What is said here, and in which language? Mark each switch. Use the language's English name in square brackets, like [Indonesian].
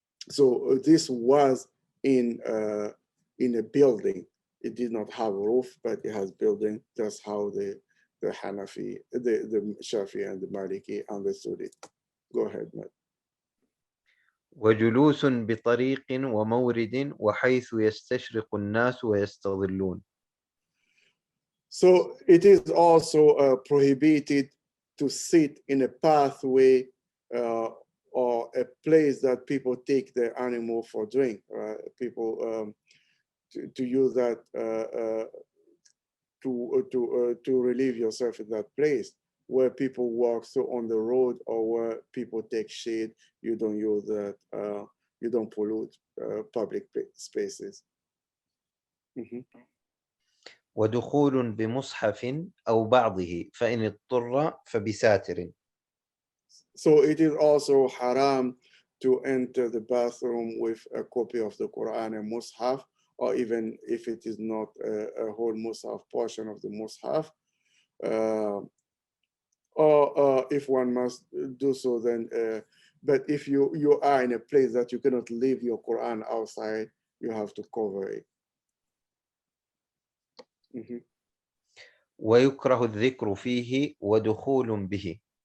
[English] So this was in a building. It did not have a roof, but it has building. That's how the Hanafi, the Shafi and the Maliki understood it. Go ahead, Matt. [Arabic] وجلوس بطريق ومورد وحيث يستشرق الناس ويستظلون. [English] So it is also prohibited to sit in a pathway or a place that people take their animal for drink. People to use that to relieve yourself in that place where people walk so on the road or where people take shade. You don't use that. You don't pollute public spaces. [Arabic] ودخول بمصحف أو بعضه فإن اضطر فبساتر. [English] So it is also haram to enter the bathroom with a copy of the Quran and Mus'haf, or even if it is not a whole Mus'haf, portion of the Mus'haf. Or if one must do so, then, but if you are in a place that you cannot leave your Quran outside, you have to cover it. [Arabic] ويكره الذكر فيه ودخول به.